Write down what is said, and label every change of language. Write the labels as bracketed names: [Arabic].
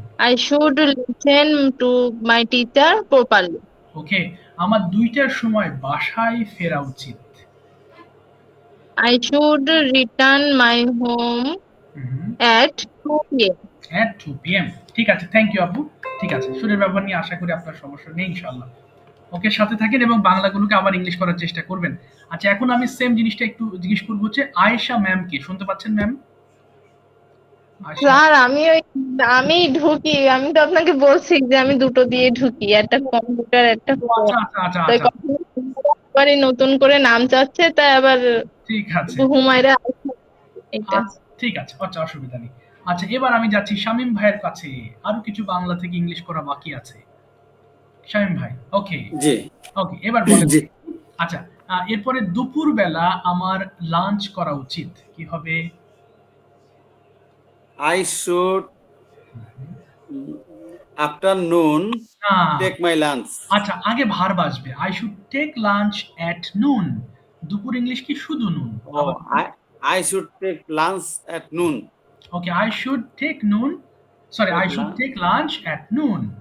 [English] I should listen to my teacher properly. [Bangla] ওকে, আমার 2টার সময় বাসায় ফেরা উচিত। [English] I should return my home at 2 p.m. at 2 p.m. [Bangla] ঠিক আছে, [English] Thank you আপু। [Bangla] ঠিক আছে, সুরের ব্যবহার নিয়ে আশা করি আপনার সমস্যা নেই ইনশাআল্লাহ। ওকে, সাথে থাকেন এবং বাংলাগুলোকে আবার ইংলিশ করার চেষ্টা করবেন। আচ্ছা, এখন আমি সেম জিনিসটা একটু জিজ্ঞেস করবো হচ্ছে আয়েশা ম্যাম কি শুনতে পাচ্ছেন ম্যাম? স্যার আমি ঢুকি, আমি তো আপনাকে বলছি যে আমি দুটো দিয়ে ঢুকি, একটা কম্পিউটার একটা ফোন। আচ্ছা আচ্ছা আচ্ছা তাই আচ্ছা, একবারে নতুন করে নাম চাচ্ছে, তাই আবার ঠিক আছে হুমায়রা এটা। আচ্ছা, ঠিক আছে, আচ্ছা, অসুবিধা নেই। আচ্ছা, এবার আমি যাচ্ছি শামীম ভাইয়ের কাছে। আরো কিছু বাংলা থেকে ইংলিশ করা বাকি আছে। শামীম ভাই, ওকে জি ওকে, এবার বলেন। জি আচ্ছা, এরপরে দুপুর বেলা আমার লাঞ্চ করা উচিত কি হবে? [English] I should afternoon [Bangla] না, [English] take my lunch. [Bangla] আচ্ছা, আগে ভার্ব আসবে। [English] I should take lunch at noon. [Bangla] দুপুর ইংলিশ কি শুধু নুন? [English] Oh, I should take lunch at noon. Okay, I should take noon, sorry, I should take lunch at noon.